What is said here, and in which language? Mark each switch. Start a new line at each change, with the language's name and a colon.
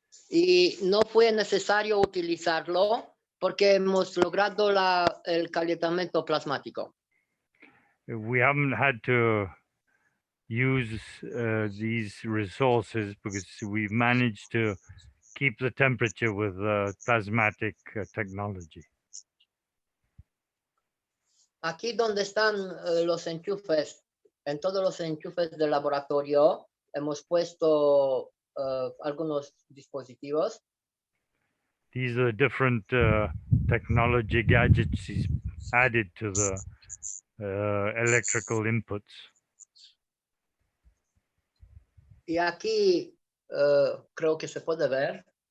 Spanish: Y no fue necesario utilizarlo porque hemos logrado el calentamiento plasmático.
English: We haven't had to use these resources because we've managed to keep the temperature with plasmatic technology.
Spanish: Aquí donde están los enchufes, en todos los enchufes del laboratorio, hemos puesto algunos dispositivos.
English: These are different technology gadgets he's added to the electrical inputs.
Spanish: Y aquí creo que se puede ver.